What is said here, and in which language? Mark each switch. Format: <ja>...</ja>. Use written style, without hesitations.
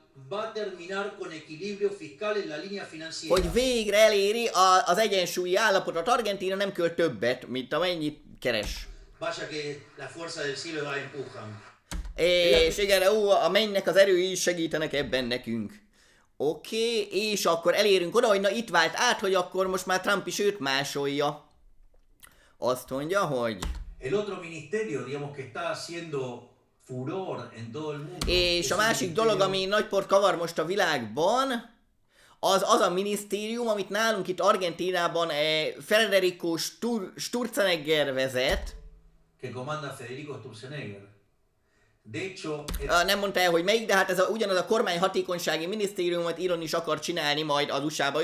<es>va a terminar con equilibrio fiscal en la línea financiera.</es> <hu>Hogy végre eléri az egyensúlyi állapotot. Argentína nem költ többet, mint amennyit keres.</hu> <es>Vaya que la fuerza del cielo la empujan.</es> <hu>És igen, a mennynek az erői segítenek ebben nekünk. Oké, és akkor elérünk oda, hogy na itt vált át, hogy akkor most már Trump is őt másolja. Azt mondja, hogy...</hu> <es>El otro ministerio, digamos, que está haciendo furor en todo el mundo.</es> <hu>És a másik dolog, ami nagy port kavar most a világban, az a minisztérium, amit nálunk itt Argentínában Federico Sturzenegger vezet.</hu> <es>Que comanda Federico Sturzenegger. De hecho...</es> <hu>Nem mondta el, hogy melyik, de hát ez ugyanaz a kormányhatékonysági minisztériumot Elon is akar csinálni majd az USA-ba.</hu>